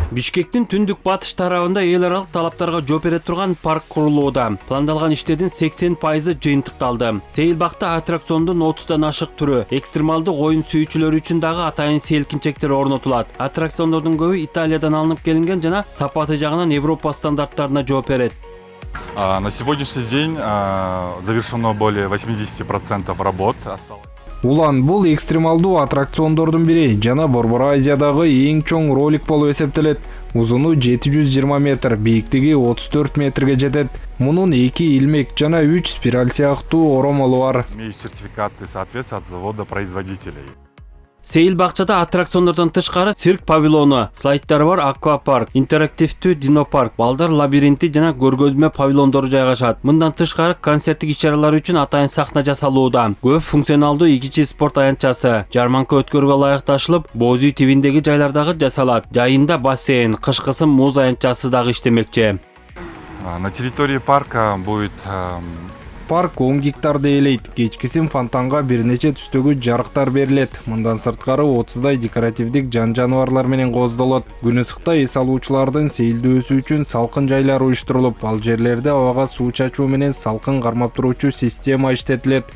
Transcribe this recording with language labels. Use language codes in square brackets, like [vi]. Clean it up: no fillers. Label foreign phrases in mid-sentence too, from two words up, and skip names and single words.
[ky] Бишкектин түндүк батыш тарабында эл аралык талаптарга жооп бере турган парк курулууда. Пландалган иштердин 80% жыйынтыкталды. Сейилбакта аттракциондун 30дан ашык түрү, экстремалдык оюн сүйүүчүлөр үчүн дагы атайын селкинчектер орнотулат. Аттракциондордун көбү Италиядан алынып келинген жана сапаты жагынан Европа стандарттарына жооп берет. [ru] На сегодняшний день завершено более 80% работ. [ky] Улан бул экстремалдуу аттракциондордун бири жана Борбор Азиядагы эң чоң ролик болуп эсептелет. Узуну 720 метр, бийиктиги 34 метрге жетет. Мунун 2 илмек жана 3 спираль сыяктуу оромолу бар. [ru] Имеет сертификаты соответствия от завода-производителей. [ky] Сейил бакчада аттракциондордон тышкары цирк павильону, слайдтары бар аквапарк, интерактивдүү динопарк, балдар лабиринти жана көргөзмө павильондору жайгашат. Мындан тышкары концерттик иш-чаралар үчүн атайын сахна жасалууда. Көп функционалдуу ички спорт аянтчасы жарманка өткөрүүгө ылайыкташылып, Боз үй тибиндеги жайлардагы жасалат. Жайында бассейн, кышкысы муз аянтчасы дагы иштемекчи. [ru] На территории парка будет [ky] Парк 10 гектарды ээлейт. Кечкисин фонтанга бир нече түстөгү жарыктар берилет. Мындан сырткары 30дай декоративдик жан-жаныбарлар менен кооздолот. Күн ысыкта эс алуучулардын сейилдөөсү үчүн салкын жайлар уюштурулуп, ал жерлерде абага суу чачуу менен салкын кармап туруучу система иштетилет.